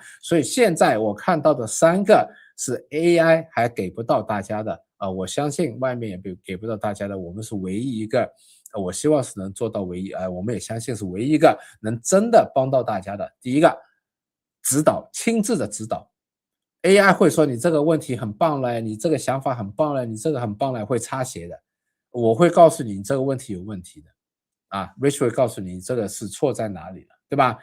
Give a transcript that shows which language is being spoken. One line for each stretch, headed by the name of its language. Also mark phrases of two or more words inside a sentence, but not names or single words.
Chinese: 所以現在我看到的3個是 AI 還給不到大家的我相信外面也給不到大家的，我們是唯一一個，我希望是能做到唯一我們也相信是唯一一個能真的幫到大家的。第一個，指導，親自的指導。AI 會說你這個問題很棒嘞，你這個想法很棒嘞，你這個很棒嘞，會擦鞋的。我會告訴你這個問題有問題的。Rich 會告訴你這個是錯在哪裡了，對吧？